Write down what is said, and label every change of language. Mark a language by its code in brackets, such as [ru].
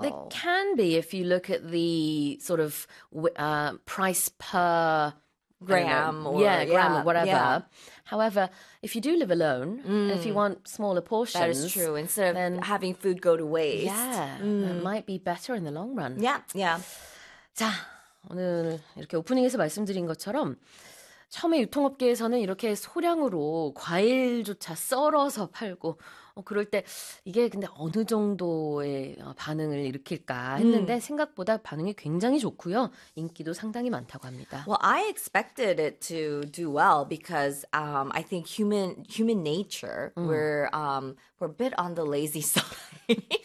[en] They can be if you look at the sort of price per gram or, yeah, gram yeah, or whatever. Yeah. However, if you do live alone, if you want smaller portions, that is true. Instead of then, having food go to waste, it might be better in the long run. Yeah, yeah. [ko] 자, 오늘 이렇게 오프닝에서 말씀드린 것처럼 처음에 유통업계에서는 이렇게 소량으로 과일조차 썰어서 팔고 그럴 때 이게 근데 어느 정도의 반응을 일으킬까 했는데 생각보다 반응이 굉장히 좋고요. 인기도 상당히 많다고 합니다. [en] Well, I expected it to do well because I think human nature we're a bit on the lazy side.